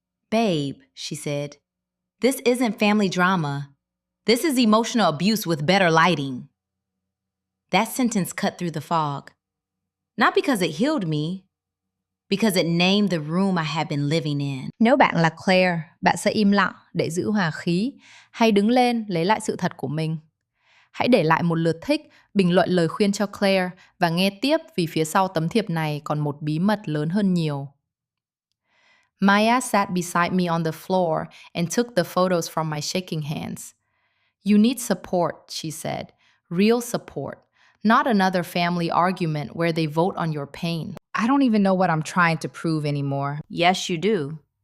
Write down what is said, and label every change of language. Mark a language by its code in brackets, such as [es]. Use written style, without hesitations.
[en] "Babe," she said, "this isn't family drama. This is emotional abuse with better lighting." That sentence cut through the fog. Not because it healed me, because it named the room I had been living in. [vi] Nếu bạn là Claire, bạn sẽ im lặng để giữ hòa khí hay đứng lên lấy lại sự thật của mình? Hãy để lại một lượt thích, bình luận lời khuyên cho Claire và nghe tiếp vì phía sau tấm thiệp này còn một bí mật lớn hơn nhiều. [en] Maya sat beside me on the floor and took the photos from my shaking hands. You need support, she said. Real support. Not another family argument where they vote on your pain. I don't even know what I'm trying to prove anymore. Yes, you do.